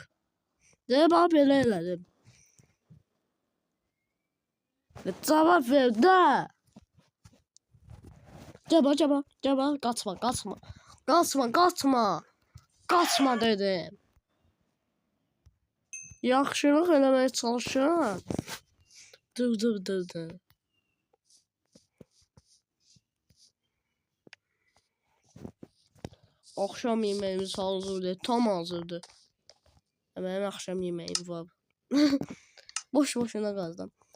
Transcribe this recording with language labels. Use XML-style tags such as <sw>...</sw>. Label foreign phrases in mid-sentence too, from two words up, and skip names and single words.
<az>De, bax belə elədim. Cavab ver də. Caba. Qaçma dedim. Yaxşılıq eləməyə çalışıram. Dur.</az> <tr>Akşam yemeğimiz hazırdır. Tam hazırdır. Benim akşam yemeğim var.</tr> <az>Boşuna qaldım.</az>